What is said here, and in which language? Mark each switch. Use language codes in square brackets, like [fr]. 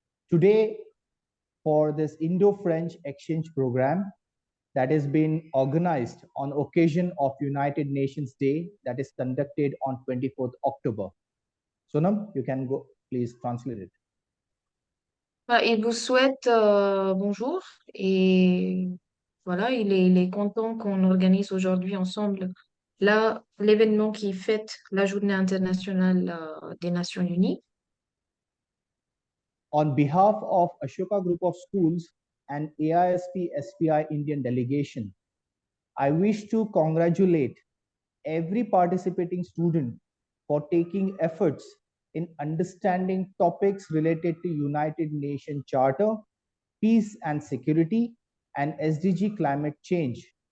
[en] Today, for this Indo-French exchange program that has been organized on occasion of United Nations Day that is conducted on 24th October. Sonam, you can go, please translate it. [fr] Il vous souhaite bonjour et voilà, il est content qu'on organise aujourd'hui ensemble l'événement qui fête la Journée internationale des Nations Unies. [en] On behalf of Ashoka Group of Schools and AISP SPI Indian delegation, I wish to congratulate every participating student for taking efforts in understanding topics related to United Nations Charter, peace and security, and SDG climate change.